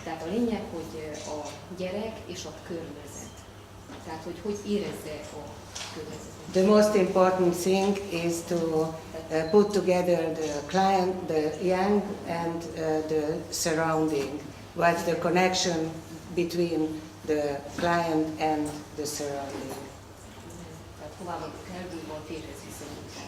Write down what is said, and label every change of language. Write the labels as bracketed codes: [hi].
[hu] Tehát a lényeg, hogy a gyerek és a környezet. Tehát, hogy érezze a környezetet. [en] The most important thing is to put together the client, the young, and the surrounding. What's the connection between the client and the surrounding? [hu] Tehát hová vagyok elbújva, a térhez viszonyulva.